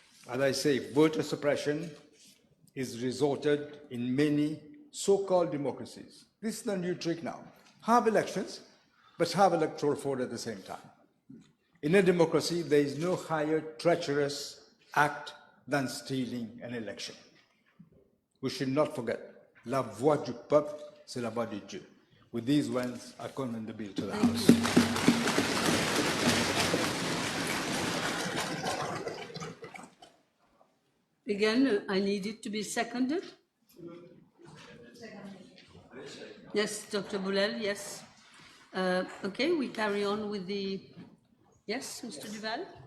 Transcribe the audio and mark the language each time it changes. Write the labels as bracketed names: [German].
[English] As I say, voter suppression is resorted in many so-called democracies. This is the new trick now. Have elections, but have electoral fraud at the same time. In a democracy, there is no higher treacherous act than stealing an election. We should not forget, [French] la voix du peuple, c'est la voix de Dieu. [English] With these words, I commend the bill to the House. Again, I need it to be seconded. Yes, Dr. Boulel, yes. Okay, we carry on with the... Yes, Mr. Duval?